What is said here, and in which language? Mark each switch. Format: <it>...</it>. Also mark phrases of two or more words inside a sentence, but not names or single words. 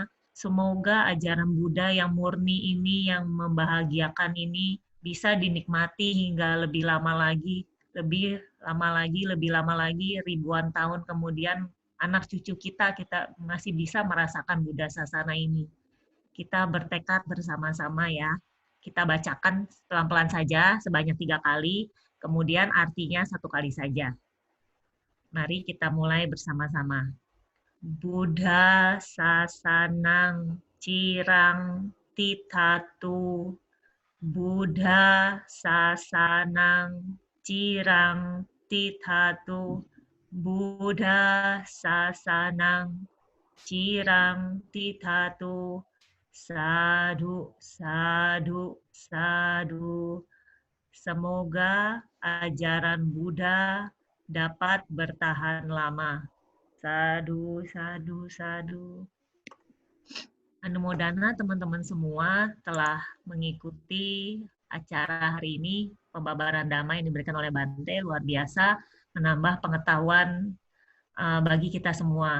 <id>Semoga ajaran Buddha yang murni ini, yang membahagiakan ini, bisa dinikmati hingga lebih lama lagi, ribuan tahun kemudian, anak cucu kita masih bisa merasakan Buddha Sasana ini. Kita bertekad bersama-sama ya. Kita bacakan pelan-pelan saja, sebanyak 3 kali, kemudian artinya 1 kali saja. Mari kita mulai bersama-sama.</id> <pi>Buddha Sasanang Cirang Titatu. Buddha Sasanang Cirang Titatu. Buddha Sasanang Cirang Titatu.</pi> <id>Sadu. Semoga ajaran Buddha dapat bertahan lama. Sadu. Anumodana teman-teman semua telah mengikuti acara hari ini, pembabaran Dhamma yang diberikan oleh Bante, luar biasa, menambah pengetahuan bagi kita semua.</id>